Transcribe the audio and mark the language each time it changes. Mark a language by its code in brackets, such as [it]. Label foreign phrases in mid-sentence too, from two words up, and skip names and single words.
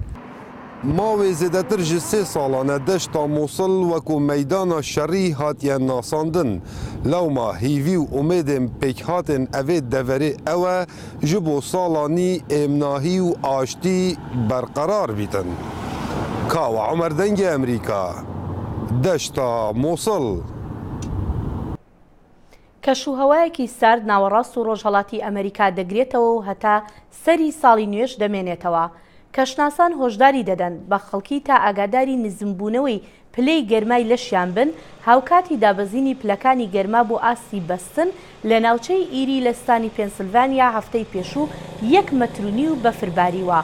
[ku] Mavê zêdetir ji 3 salan e deşta Mosul wekû meydana şerî hatiye nasandin. Lewma hîvî û umêdên pêkhatên evê deverê ew e ji bo salanî êmnahî û aştî berqerar bîtin. Kawa Umer dengê Emerîka, deşta Mosul. [ckb] کەشوهەوایەکی سارد ناوەڕاست و ڕۆژهەڵاتی ئەمریکا دەگرێتەوە و هەتا سەری ساڵی نوێش دەمێنێتەوە. کەشناسان هۆشداری دەدەن بە خەڵکی تا ئاگاداری نزمبوونەوەی پلەی گەرمای لەشیان بن هاوکاتی دابەزینی پلەکانی گەرما بۆ ئاستی بەستن لە ناوچەی ئیری لە ستانی پێنسیلڤانیا هەفتەی پێشوو 1.5 مەتر بەفرباریوە.